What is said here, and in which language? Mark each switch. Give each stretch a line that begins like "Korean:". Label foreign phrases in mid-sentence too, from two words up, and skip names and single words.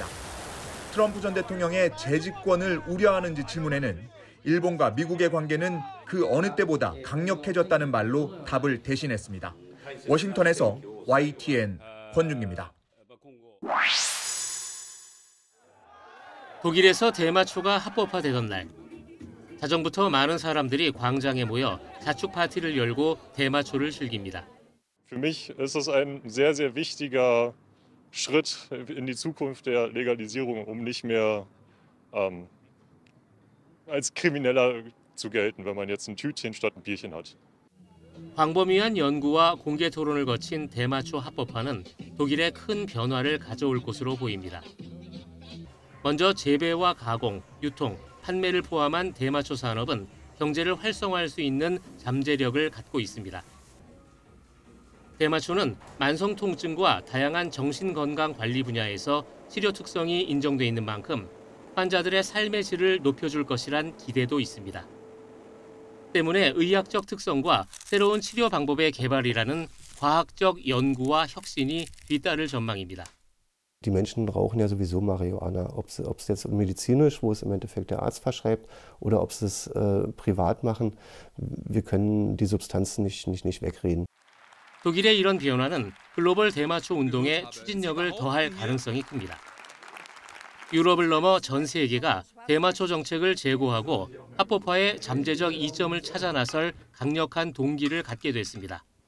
Korean: 트럼프 전 대통령의 재집권을 우려하는지 질문에는 일본과 미국의 관계는 그 어느 때보다 강력해졌다는 말로 답을 대신했습니다. 워싱턴에서 YTN 권준기입니다. 독일에서 대마초가 합법화되던 날, 자정부터 많은 사람들이 광장에 모여 자축 파티를 열고 대마초를 즐깁니다.
German: Für mich ist es ein sehr, sehr wichtiger Schritt in die Zukunft der Legalisierung, nicht mehr als Krimineller zu gelten, wenn man jetzt ein Tütchen statt ein Bierchen hat.
Korean: 광범위한 연구와 공개 토론을 거친 대마초 합법화는 독일에 큰 변화를 가져올 것으로 보입니다. 먼저 재배와 가공, 유통, 판매를 포함한 대마초 산업은 경제를 활성화할 수 있는 잠재력을 갖고 있습니다. 대마초는 만성 통증과 다양한 정신건강 관리 분야에서 치료 특성이 인정돼 있는 만큼 환자들의 삶의 질을 높여줄 것이란 기대도 있습니다. 때문에 의학적 특성과 새로운 치료 방법의 개발이라는 과학적 연구와 혁신이 뒤따를 전망입니다.
German: Die Menschen rauchen ja sowieso Marihuana, ob sie jetzt medizinisch, wo es im Endeffekt der Arzt verschreibt, oder ob sie es privat machen. Wir können die Substanzen nicht wegreden.
Korean: 독일의 이런 변화는 글로벌 대마초 운동에 추진력을 더할 가능성이 큽니다. 유럽을 넘어 전 세계가 대마초 정책을 제고하고 합법화의 잠재적 이점을 찾아 나설 강력한 동기를 갖게 됐습니다.